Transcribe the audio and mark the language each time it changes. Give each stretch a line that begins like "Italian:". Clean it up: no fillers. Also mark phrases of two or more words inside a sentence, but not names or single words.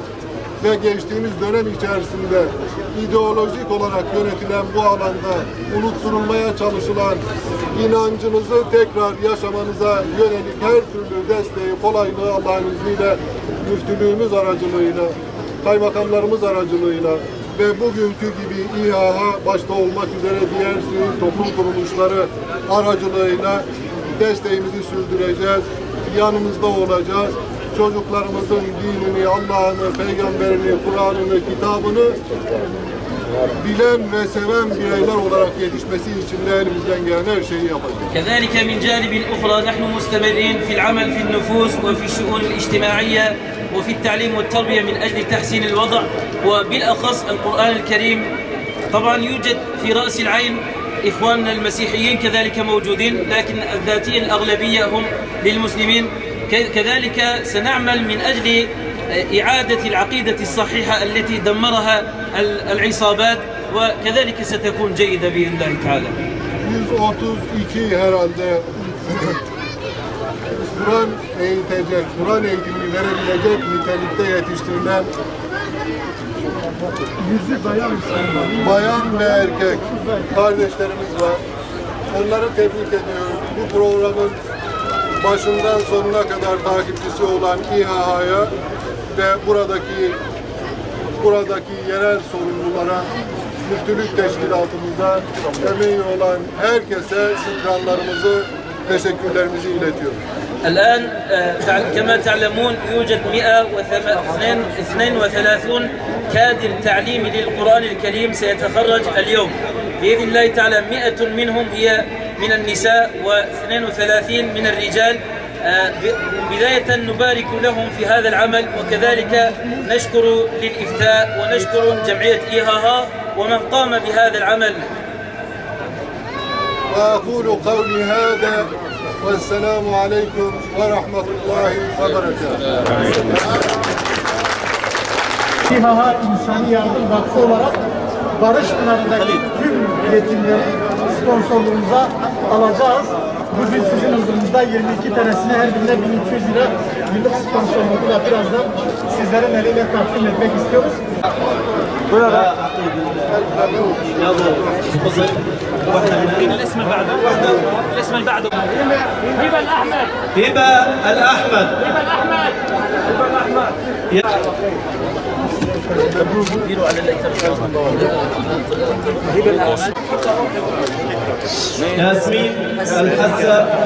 Turkish: Ve geçtiğimiz dönem içerisinde ideolojik olarak yönetilen bu alanda unutturulmaya çalışılan inancınızı tekrar yaşamanıza yönelik her türlü desteği, kolaylığı Allah'ın izniyle müftülüğümüz aracılığıyla, kaymakamlarımız aracılığıyla ve bugünkü gibi İHA başta olmak üzere diğer sivil toplum kuruluşları aracılığıyla desteğimizi sürdüreceğiz, yanımızda olacağız. Çocuklarımızın dinini, Allah'ını, peygamberini, Kur'an'ını, kitabını bilen ve seven bireyler olarak yetişmesi için de elimizden gelen her şeyi yapacağız.
Arabic: كذلك من جانب أخرى نحن مستمرين في العمل في النفوس وفي الشؤون الاجتماعية وفي التعليم والتربية من أجل تحسين الوضع وبالأخص القرآن الكريم. طبعا يوجد في رأس العين إخواننا المسيحيين كذلك موجودين، لكن الذاتية الأغلبية هم للمسلمين. كذلك سنعمل من أجل إعادة العقيدة الصحيحة التي دمرها العصابات، وكذلك ستكون جيدة بإذن الله تعالى.
Turkish: 132 herhalde Kur'an eğitecek, Kur'an eğitimi verebilecek nitelikte yetiştirilen bayan ve erkek kardeşlerimiz var. Onları tebrik ediyorum. Bu programın başından sonuna kadar takipçisi olan İHA'ya ve buradaki yerel sorumlulara, müftülük teşkilatımıza, emeği olan herkese şükranlarımızı, teşekkürlerimizi iletiyoruz.
Arabic: الآن كما تعلمون يوجد 132 كادر تعليمي للقرآن الكريم سيتخرج اليوم بإذن الله تعالى. 100 منهم هي من النساء و32 من الرجال. بداية نبارك لهم في هذا العمل، وكذلك نشكر للإفتاء ونشكر جمعية إيهاها ومن قام بهذا العمل. وأقول قولي هذا والسلام عليكم ورحمة الله وبركاته.
Turkish: İHA İnsani Yardım Vakfı olarak Barış Pınarı'ndaki tüm yetimleri sponsorluğumuza alacağız. Bugün sizin huzurunuzda 22 tanesine her birine 1200 lira yıllık sponsorluğuyla birazdan sizlerin eliyle takdim etmek istiyoruz. Burada
Arabic: الاسم اللي بعده الاسم اللي بعده هبة الأحمد هبة الأحمد هبة الأحمد هبة الأحمد ياسمين الحسن